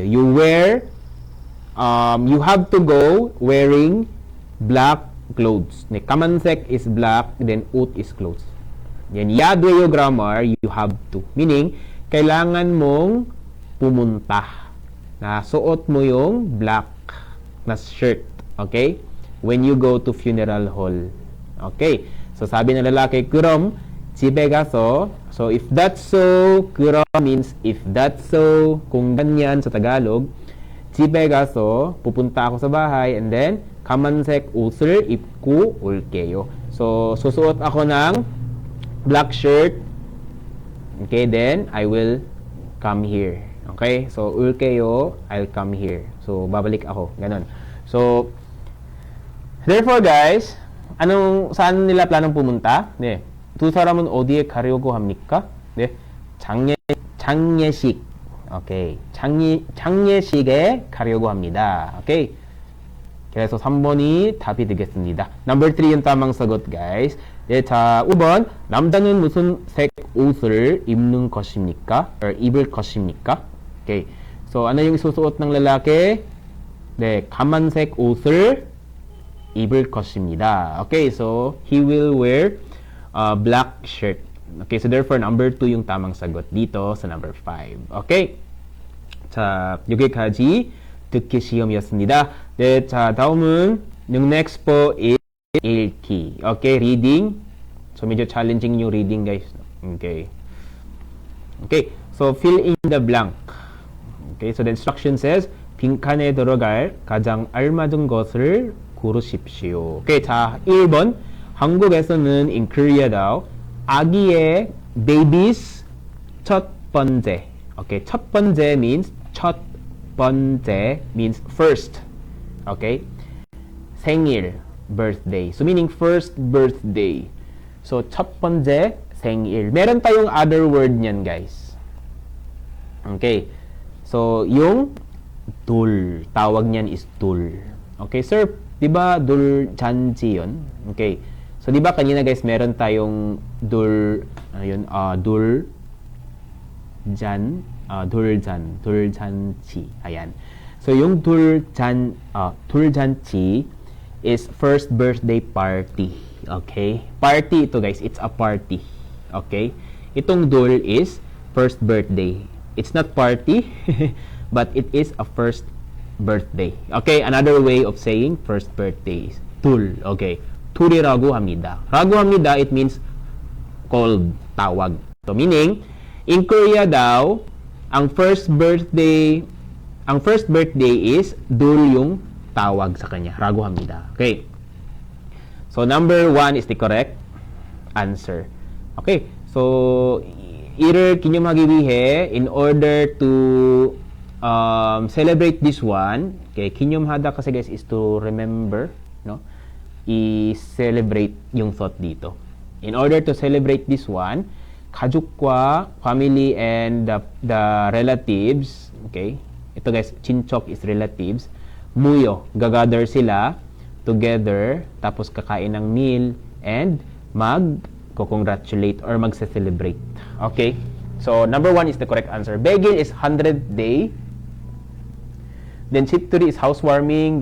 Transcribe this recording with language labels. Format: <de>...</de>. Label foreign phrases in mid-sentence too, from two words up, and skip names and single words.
<en>You have to go wearing black clothes. 까만색 is black, then 옷 is clothes. Yan, yadweyo grammar, you have to. Meaning,</en> <tl>kailangan mong pumunta. Suot mo yung black na shirt.</tl> <en>Okay? When you go to funeral hall. Okay? So,</en> <tl>sabi ng lalaki,</tl> <ko>그럼 집에 가서.</ko> <en>So, if that's so, 그럼 means if that's so,</en> <tl>kung ganyan sa Tagalog,</tl> <ko>집에 가서,</ko> <tl>pupunta ako sa bahay,</tl> <en>and then,</en> <ko>까만색 옷을 입고 올게요.</ko> <tl>So, susuot ako ng</tl> <en>black shirt. Okay, then I will come here. Okay? So, ulkeyo, I'll come here. So,</en> <tl>babalik ako. Ganon.</tl> <en>So, therefore, guys,</en> <tl>saan nila planong pumunta?</tl> <ko>네. 두 사람은 어디에 가려고 합니까? 네. 장례식. Okay. 장례식에 가려고 합니다.</ko> <en>Okay?</en> <ko>그래서 3번이 답이 되겠습니다.</ko> <tl>Number 3 yung tamang sagot, guys.</tl> <ko>네, 자, 5번. 남자는 무슨 색 옷을 입는 것입니까? Or 입을 것입니까?</ko> <en>Okay.</en> <tl>So, ano yung isusuot ng lalaki?</tl> <ko>네, 까만색 옷을 입을 것입니다.</ko> <en>Okay, so, he will wear a black shirt. Okay, so therefore, number 2</en> <tl>yung tamang sagot dito sa</tl> <en>number 5. Okay.</en> <ko>자, 여기까지 듣기 시험이었습니다. 네, 자, 다음은 yung next po is 읽기.</ko> <en>Okay, reading. So, medyo challenging yung reading, guys. Okay. Okay, so fill in the blank. Okay, so the instruction says,</en> <ko>빈칸에 들어갈 가장 알맞은 것을 고르십시오. Okay, 자, 1번. 한국에서는</ko> <en>in Korea</en> <ko>daw, 아기의 babies 첫 번째.</ko> <en>Okay,</en> <ko>첫 번째</ko> <en>means</en> <ko>첫 번째</ko> <en>means first. Okay? 생일, birthday. So, meaning first birthday. So,</en> <ko>첫 번째, 생일.</ko> <tl>Meron tayong</tl> <en>other word</en> <tl>niyan, guys.</tl> <en>Okay. So, yung dul.</en> <tl>Tawag niyan is dul. Okay, sir, di ba dul janji yun? Okay. So, di ba kanina, guys, meron tayong dul, dul 돌잔치.</tl> <en>Ayan. So, yung 돌잔치 is first birthday party. Okay? Party ito guys, it's a party. Okay? Itong dul is first birthday. It's not party, but it is a first birthday. Okay? Another way of saying first birthday is tul.</en> <ko>Okay? tul이라고 합니다. 라고 합니다,</ko> <en>it means called, tawag. So, meaning, in Korea</en> <tl>daw, ang</tl> <en>first birthday is</en> <tl>dul yung tawag sa kanya.</tl> <ko>라고 합니다.</ko> <en>Okay. So, number 1 is the correct answer. Okay. So,</en> <ko>이를 기념하기 위해,</ko> <en>in order to celebrate this one, okay, 기념하다 kasi guys is to remember, no?</en> <tl>I-celebrate yung thought dito.</tl> <en>In order to celebrate this one, 가족과 family and the relatives, okay?</en> <tl>Ito guys, 친척</tl> <en>is relatives.</en> <tl>Muyo, gagather sila together, tapos kakain ng meal and mag-congratulate or mag-celebrate.</tl> <en>Okay? So, number 1 is the correct answer. Begil is 100th day. Then, 집들이 is housewarming.</en>